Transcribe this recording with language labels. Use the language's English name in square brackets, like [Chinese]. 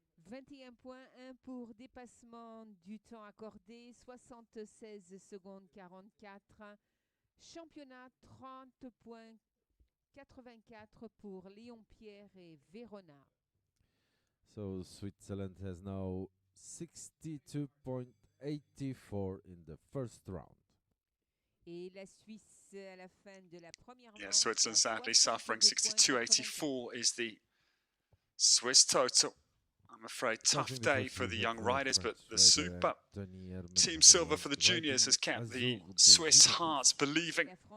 [French] 21.1 pour dépassement du temps accordé, 76 secondes 44. Championnat 30.84 pour Léon Pierre et Verona. [English] So Switzerland has now 62.84 in the first round. [French] Et la Suisse à la fin de la première manche. [English] Yeah, Switzerland sadly suffering. 62.84 is the Swiss total. I'm afraid tough day for the young riders, but the super Team Silver for the juniors has kept the Swiss hearts believing.